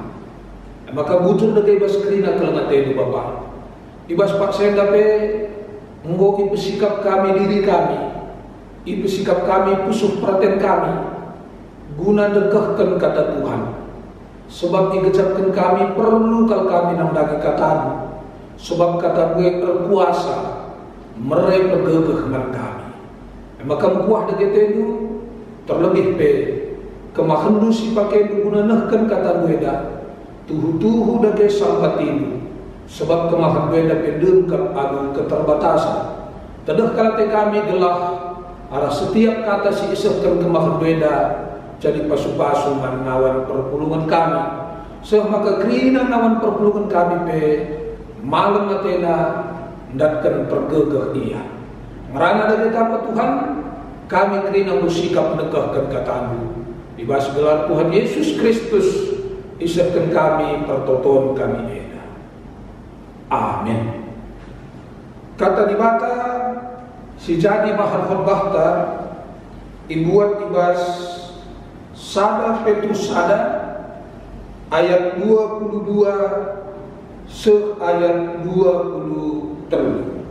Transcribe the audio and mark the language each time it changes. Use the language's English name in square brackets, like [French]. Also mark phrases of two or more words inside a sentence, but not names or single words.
[Batak Karo] Maka bujur dege ibas kerina kelengatenu Bapa. Ibas paksenda pe nggo ipesikap kami diri kami. Ipesikap kami pusuh perhatian kami guna dekahkan kata Tuhan. Sebab igecapkan kami perlu kal kami namdagi katamu. Sebab kata gue berkuasa merai pegegeh man kami. Maka mekuah degetenu terlebih pe kemahendu si pakai guna nehken kata gue dah tuhu-tuhu dage sambatinu. Sebab kemahan gue dah pedem adu keterbatasan. Tedeh kalate kami gelah arah setiap kata si isehkan kemahan gue dah jadi pasu-pasu ngawan perpulungan kami. Maka kerina ngawan perpulungan kami pe malam atena ndatkan pergegeh ia. Ngerana dari apa Tuhan, kami kerina bersikap menegahkan katamu. Ibas gelar Tuhan Yesus Kristus isehkan kami pertoton kami eda. Amin. Kata dibata si jadi mahal khotbahta ibuat ibas sada Petrus sada ayat 22 ayat 23.